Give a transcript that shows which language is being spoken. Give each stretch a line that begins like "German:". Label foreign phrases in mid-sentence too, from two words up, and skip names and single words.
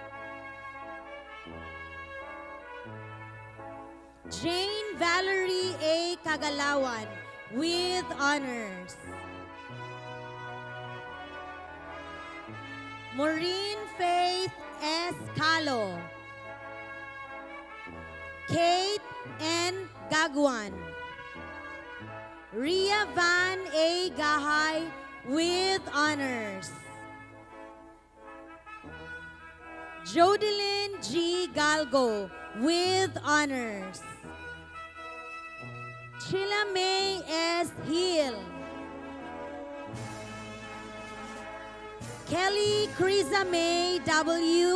English: Jane Valerie A. Kagalawan with honors. Maureen Faith S. Calo. Kate N. Gagwan. Ria Van A. Gahay with honors. Jodeline G. Galgo with honors. Sheila May S. Hill. Kelly Criza May W.